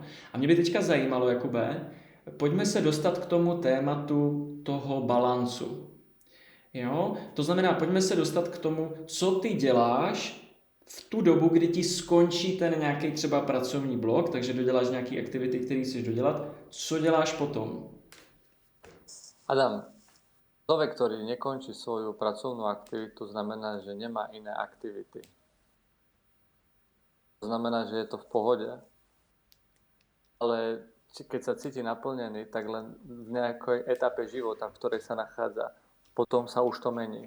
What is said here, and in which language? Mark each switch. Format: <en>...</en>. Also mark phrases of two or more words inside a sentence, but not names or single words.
<cs>A mě by teďka zajímalo, Jakube, pojďme se dostat k tomu tématu toho balancu. Jo? To znamená, pojďme se dostat k tomu, co ty děláš v tu dobu, kdy ti skončí ten nějaký třeba pracovní blok, takže doděláš nějaký aktivity, které chceš dodělat. Co děláš potom?</cs> <sk>Adam, človek, ktorý nekončí svoju pracovnú aktivitu, znamená, že nemá iné aktivity. To znamená, že je to v pohode. Ale keď sa cíti naplnený, tak len v nejakej etape života, v ktorej sa nachádza, potom sa už to mení.</sk>